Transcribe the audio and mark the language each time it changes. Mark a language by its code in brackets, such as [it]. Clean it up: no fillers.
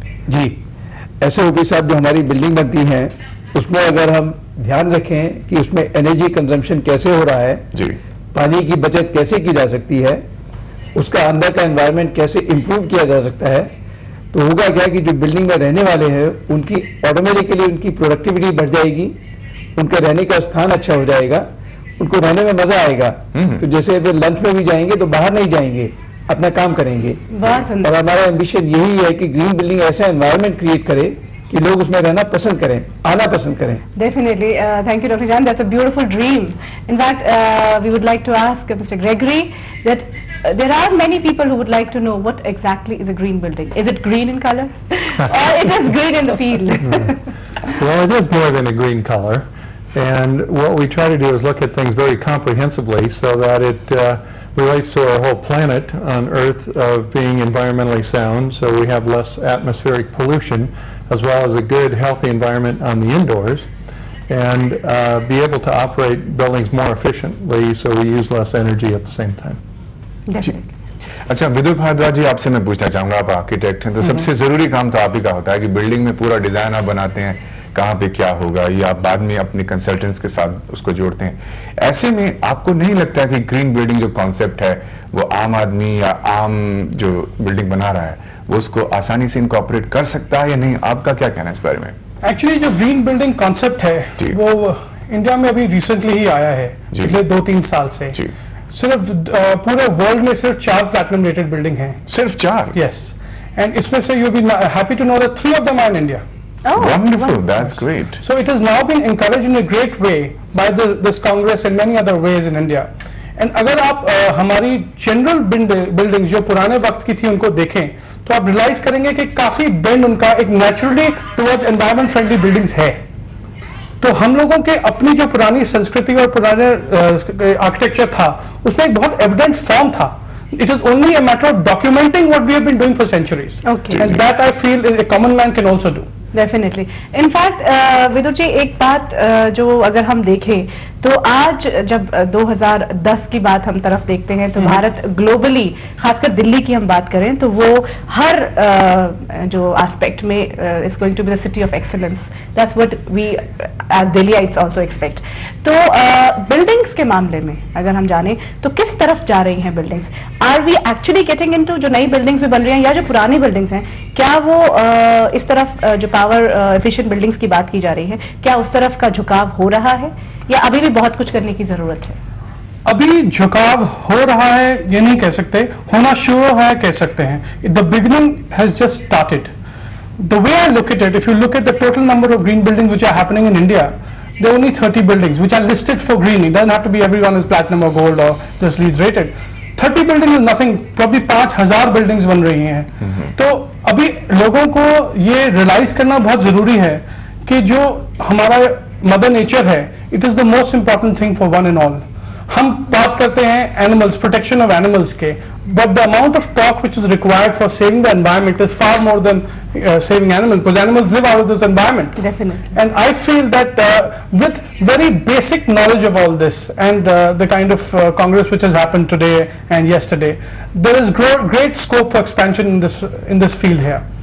[hi] जी, ऐसे ओपी साहब जो हमारी बिल्डिंग बनती है उसमें अगर हम ध्यान रखें कि उसमें एनर्जी कंजम्पशन कैसे हो रहा है जी, पानी की बचत कैसे की जा सकती है, उसका अंदर का एनवायरनमेंट कैसे इम्प्रूव किया जा सकता है, तो होगा क्या कि जो बिल्डिंग में रहने वाले हैं उनकी ऑटोमेटिकली उनकी प्रोडक्टिविटी बढ़ जाएगी, उनका रहने का स्थान अच्छा हो जाएगा, उनको रहने में मजा आएगा। तो जैसे वे लंच में भी जाएंगे तो बाहर नहीं जाएंगे, अपना काम करेंगे। और हमारा एम्बिशन यही है कि ग्रीन बिल्डिंग ऐसा एनवायरनमेंट क्रिएट करे कि लोग उसमें रहना पसंद करें, आना पसंद करें। [en] Definitely, thank you, Dr. Jan. That's a beautiful dream. In fact, we would like to ask Mr. Gregory that there are many people who would like to know what exactly is a green building. Is it green in color, or it is green in the field? Well, it is more than a green color, and what we try to do is look at things very comprehensively so that it relates to our whole planet on Earth being environmentally sound, so we have less atmospheric pollution, as well as a good, healthy environment on the indoors, and be able to operate buildings more efficiently so we use less energy at the same time. [hi] अच्छा विदुर भारद्वाज जी, आपसे मैं पूछना चाहूंगा, आप architect हैं तो सबसे जरूरी काम तो आप ही का होता है कि बिल्डिंग में पूरा डिजाइन आप बनाते हैं, कहाँ पे क्या होगा ये आप बाद में अपने कंसल्टेंट्स के साथ उसको जोड़ते हैं। ऐसे में आपको नहीं लगता कि ग्रीन बिल्डिंग जो कॉन्सेप्ट है वो आम आदमी या आम जो बिल्डिंग बना रहा है वो उसको आसानी से इनकॉर्पोरेट कर सकता है या नहीं? आपका क्या कहना है इस बारे में? एक्चुअली जो ग्रीन बिल्डिंग कॉन्सेप्ट है वो इंडिया में अभी रिसेंटली ही आया है, पिछले 2-3 साल से। सिर्फ पूरे वर्ल्ड में सिर्फ 4 प्लैटिनम रेटेड बिल्डिंग हैं। सिर्फ 4? [en] yes, and [hi] इसमें से [en] You be happy to know that 3 of them are in India. Oh, wonderful! That's great. So it has now been encouraged in a great way by this Congress and many other ways in India. [hi] And अगर आप हमारी general buildings जो पुराने वक्त की थी उनको देखें तो आप रियलाइज करेंगे कि काफी बेंड उनका एक naturally towards environment friendly buildings है। तो हम लोगों के अपनी जो पुरानी संस्कृति और पुराने आर्किटेक्चर था उसमें एक बहुत एविडेंट फॉर्म था। [en] It is only a matter of documenting what we have been doing for centuries. Okay. And that I feel a common man can also do. Definitely. [hi] In fact Vidur ji, एक बात जो अगर हम देखें तो आज जब 2010 की बात हम तरफ देखते हैं तो भारत ग्लोबली, खासकर दिल्ली की हम बात करें तो वो हर जो एस्पेक्ट में [en] Is going to be the city of excellence. That's what we as Delhiites also expect. [hi] तो बिल्डिंग्स के मामले में अगर हम जाने तो किस तरफ जा रही हैं buildings? [en] are we actually getting into [hi] जो नई बिल्डिंग्स भी बन रही हैं या जो पुरानी बिल्डिंग्स हैं, क्या वो इस तरफ जो पावर एफिशिएंट बिल्डिंग्स की बात की जा रही है, क्या उस तरफ का झुकाव हो रहा है या अभी भी बहुत कुछ करने की जरूरत है? अभी झुकाव हो रहा है ये नहीं कह सकते, होना शुरू है कह सकते हैं। [en] The beginning has just started. The way I look at it, if you look at the total number of green buildings which are happening in India, there are only 30 buildings which are listed for green. It doesn't have to be everyone is platinum or gold or just LEED rated. 30 buildings is nothing. probably 5,000 buildings [hi] बन रही हैं। तो अभी लोगों को ये realise करना बहुत जरूरी है कि जो हमारा मदर नेचर है, [en] It is the most important thing for one and all. [hi] हम बात करते हैं एनिमल्स, प्रोटेक्शन ऑफ एनिमल्स के, [en] but the amount of talk which is required for saving the environment is far more than saving animals, because animals live out of this environment. Definitely. And I feel that with very basic knowledge of all this and the kind of congress which has happened today and yesterday, there is great scope for expansion in this field here.